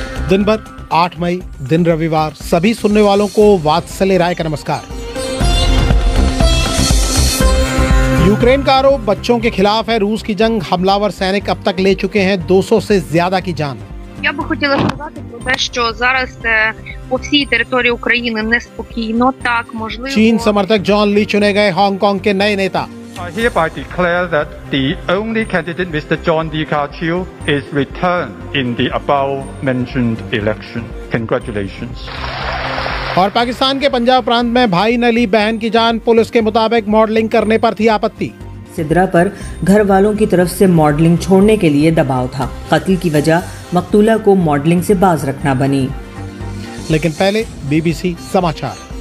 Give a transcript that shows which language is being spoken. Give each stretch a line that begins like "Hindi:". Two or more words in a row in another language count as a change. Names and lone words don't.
Hindi: दिन भर 8 मई दिन रविवार सभी सुनने वालों को वात्सल्य राय का नमस्कार। यूक्रेन का आरोप बच्चों के खिलाफ है। रूस की जंग, हमलावर सैनिक अब तक ले चुके हैं 200 से ज्यादा की जान।
Ukrainian: Я би хотіла сказати про те, що зараз по всій території України неспокійно. Так, можливо.
Hindi: चीन समर्थक जॉन ली चुने गए हांगकांग के नए नेता।
English: I hereby declare that the only candidate, Mr. John Lee Ka-chiu, is returned in the above-mentioned election. Congratulations.
Hindi: और पाकिस्तान के पंजाब प्रांत में भाई ने ली बहन की जान। पुलिस के मुताबिक मॉडलिंग करने पर थी आपत्ति। सिद्रा पर घर वालों की तरफ से मॉडलिंग छोड़ने के लिए दबाव था। कत्ल की वजह मकतूला को मॉडलिंग से बाज रखना बनी। लेकिन पहले बीबीसी समाचार।